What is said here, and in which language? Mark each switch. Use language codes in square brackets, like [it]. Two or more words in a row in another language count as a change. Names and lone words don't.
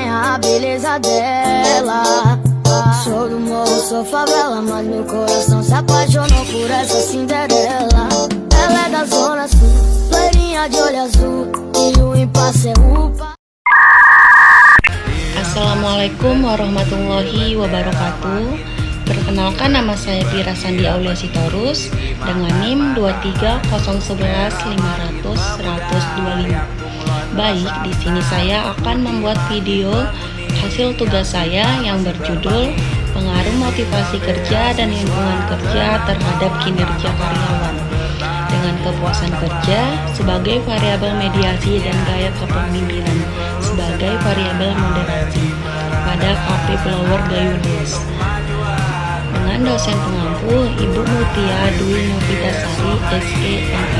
[pt] a beleza dela. Sou do morro, sou favela, mas meu coração se apaixonou por essa Cinderela. Ela é da zona sul, loirinha de olho azul, e o impasse é upa. [ar] السلام عليكم ورحمة الله وبركاته. [id] Perkenalkan, nama saya Pira Sandi Aulia Sitorus dengan NIM 23011500125. Baik, di sini saya akan membuat video hasil tugas saya yang berjudul Pengaruh Motivasi Kerja dan Lingkungan Kerja terhadap Kinerja Karyawan dengan kepuasan kerja sebagai variabel mediasi dan gaya kepemimpinan sebagai variabel moderasi pada KP Blower Gayunis dengan dosen pengampu Ibu Mutia Dwi Novitasari SEMM.